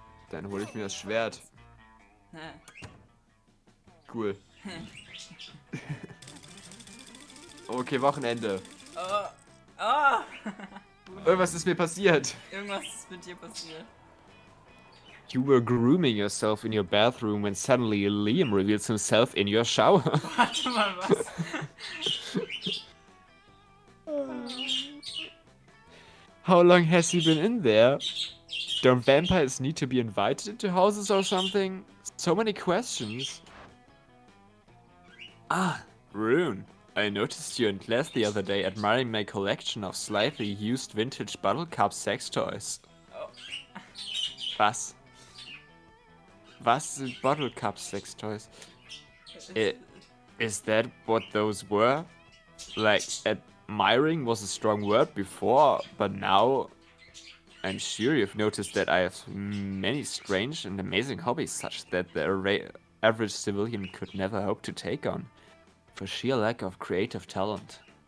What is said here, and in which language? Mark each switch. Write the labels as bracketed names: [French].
[German] Dann hole ich mir das Schwert. Cool. Okay, Wochenende. Oh. Oh. Irgendwas ist mir passiert. Irgendwas ist mit dir passiert. [English] You were grooming yourself in your bathroom when suddenly Liam reveals himself in your shower. [German] Warte mal, was? [English] How long has he been in there? Don't vampires need to be invited into houses or something? So many questions. Ah, Rune. I noticed you in class the other day admiring my collection of slightly used vintage bottle-cap sex toys. Oh. [German] Was? Was sind [English] bottle-cap sex toys? Is that what those were? Like, admiring was a strong word before, but now I'm sure you've noticed that I have many strange and amazing hobbies such that the average civilian could never hope to take on, for sheer lack of creative talent.